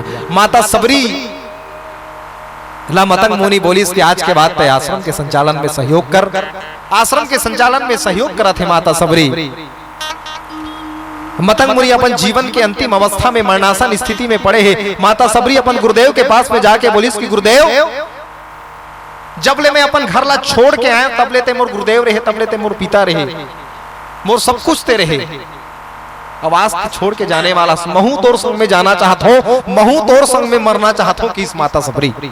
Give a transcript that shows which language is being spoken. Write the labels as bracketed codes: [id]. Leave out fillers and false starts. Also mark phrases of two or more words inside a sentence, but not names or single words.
[hne] माता सबरी ला मतंग मुनि बोलिस कि आज के बाद पे आश्रम के संचालन में सहयोग कर, आश्रम के संचालन में सहयोग करा थे माता सबरी। मतंग मुनि अपन जीवन के अंतिम अवस्था में मरणासन स्थिति में पड़े हैं। माता सबरी अपन गुरुदेव के पास में जाके बोलिस कि गुरुदेव, जब ले मैं अपन घर ला छोड़ के आया तब ले ते मोर गुरुदेव रहे, तब ले ते मोर पिता रहे, मोर सब कुछ ते रहे। अब आज छोड़ के जाने वाला, महू तोर संग में जाना चाहत हो, महू तोर संग में मरना चाहत हो कि इस माता सबरी।